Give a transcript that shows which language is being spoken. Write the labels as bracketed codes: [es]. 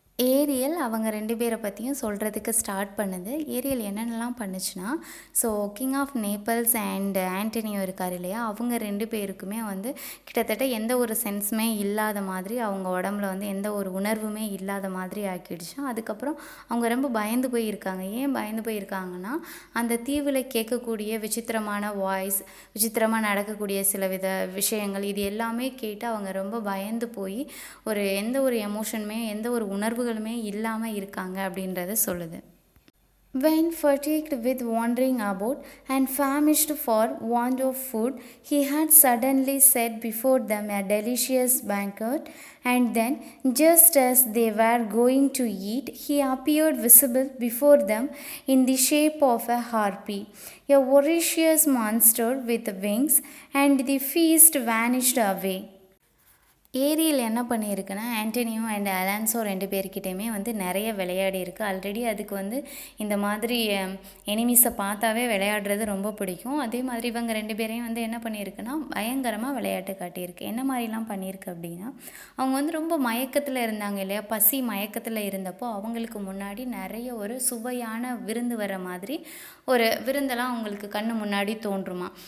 [ta] Ariel அவங்க 2 பேரை பற்றியும் சொல்கிறதுக்கு ஸ்டார்ட் பண்ணுது. ஏரியல் என்னென்னலாம் பண்ணுச்சுன்னா, so king of Naples and Antonio இருக்கார் இல்லையா, அவங்க 2 பேருக்குமே வந்து கிட்டத்தட்ட எந்த ஒரு சென்ஸுமே இல்லாத மாதிரி, அவங்க உடம்புல வந்து எந்த ஒரு உணர்வுமே இல்லாத மாதிரி ஆக்கிடுச்சு. அதுக்கப்புறம் அவங்க ரொம்ப பயந்து போயிருக்காங்க. ஏன் பயந்து போயிருக்காங்கன்னா, அந்த தீவில் கேட்கக்கூடிய விசித்திரமான வாய்ஸ், விசித்திரமாக நடக்கக்கூடிய சில வித விஷயங்கள், இது எல்லாமே கேட்டு அவங்க ரொம்ப பயந்து போய் எந்த ஒரு எமோஷனுமே எந்த ஒரு உணர்வுகளுமே இல்லாமல் இருக்காங்க அப்படின்றத சொல்லுது. [en] When fatigued with wandering about and famished for want of food, he had suddenly set before them a delicious banquet, and then, just as they were going to eat, he appeared visible before them in the shape of a harpy, a voracious monster with wings, and the feast vanished away. [ta] Ariel என்ன பண்ணியிருக்குன்னா, Antonio and Alonso 2 பேர்கிட்டையுமே வந்து நிறைய விளையாடி இருக்குது. Already அதுக்கு வந்து இந்த மாதிரி எனிமீஸை பார்த்தாவே விளையாடுறது ரொம்ப பிடிக்கும். அதே மாதிரி இவங்க 2 பேரையும் வந்து என்ன பண்ணியிருக்குன்னா, பயங்கரமாக விளையாட்டு காட்டியிருக்கு. என்ன மாதிரிலாம் பண்ணியிருக்கு அப்படின்னா, அவங்க வந்து ரொம்ப மயக்கத்தில் இருந்தாங்க இல்லையா, பசி மயக்கத்தில் இருந்தப்போ அவங்களுக்கு முன்னாடி நிறைய ஒரு சுவையான விருந்து வர மாதிரி ஒரு விருந்தெல்லாம் அவங்களுக்கு கண்ணு முன்னாடி தோன்றுமா.